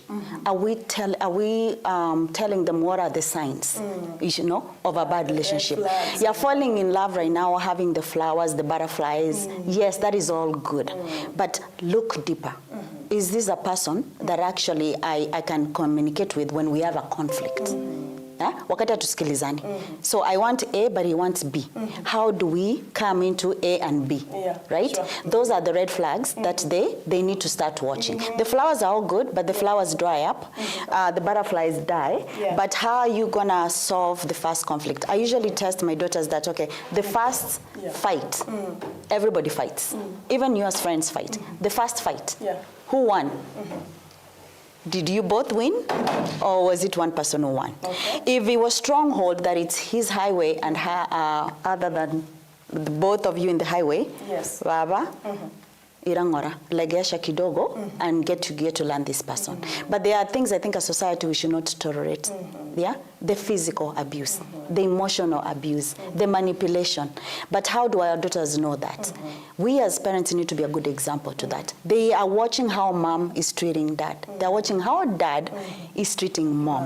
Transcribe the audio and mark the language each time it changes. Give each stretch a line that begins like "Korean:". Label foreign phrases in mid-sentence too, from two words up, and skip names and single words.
English: Are we telling them what are the signs, you know, of a bad relationship? You're falling in love right now, having the flowers, the butterflies. Yes, that is all good. But look deeper. Is this a person that actually I can communicate with when we have a conflict?
Swahili: Wakati hatusikilizani.
English: So I want A, but he wants B. How do we come into A and B? Right? Sure. Those are the red flags that they need to start watching. The flowers are all good, but the flowers dry up. The butterflies die. But how are you going to solve the first conflict? I usually test my daughters that, okay, the first fight, everybody fights. Even you as friends fight. The first fight, who won? Did you both win, or was it one person who won? If it was stronghold that it's his highway and her, other than both of you in the highway,
Swahili: baba, irangora, legesha kidogo,
English: and get to learn this person. But there are things I think as society we should not tolerate. The physical abuse, the emotional abuse, the manipulation. But how do our daughters know that? We as parents need to be a good example to that. They are watching how mom is treating dad. They're watching how dad is treating mom.